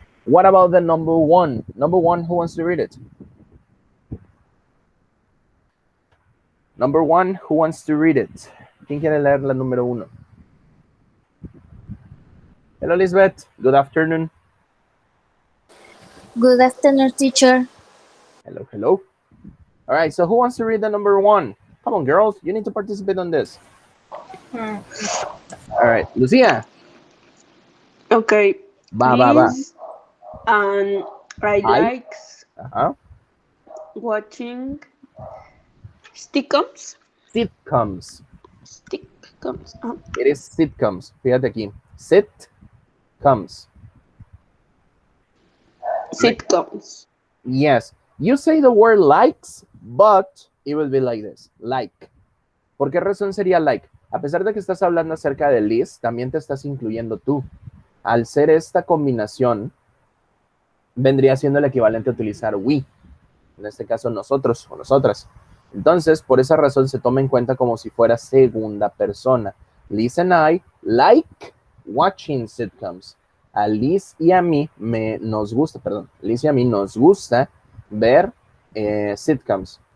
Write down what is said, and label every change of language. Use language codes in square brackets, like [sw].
[en] What about the number 1? Number 1, who wants to read it? Number 1, who wants to read it? [es] ¿Quién quiere leer la número 1? [en] Hello, Lisbeth. Good afternoon. Good afternoon, teacher. Hello, hello. All right, so who wants to read the number 1? Come on, girls, you need to participate on this. Hmm. All right, Lucia. Okay. [es] Va. [en] Please. I I? like Uh-huh. watching sitcoms. Sitcoms. Sitcoms. It is sitcoms. [es] Fíjate aquí. [en] Sitcoms. Sitcoms. Yes. You say the word likes, but it will be like this. Like. [es] ¿Por qué razón sería like? A pesar de que estás hablando acerca de Liz, también te estás incluyendo tú. Al ser esta combinación, vendría siendo el equivalente a utilizar we. En este caso, nosotros o nosotras. Entonces, por esa razón se toma en cuenta como si fuera segunda persona. [en] Liz and I like watching sitcoms. [es] A Liz y a mí Liz y a mí nos gusta ver sitcoms.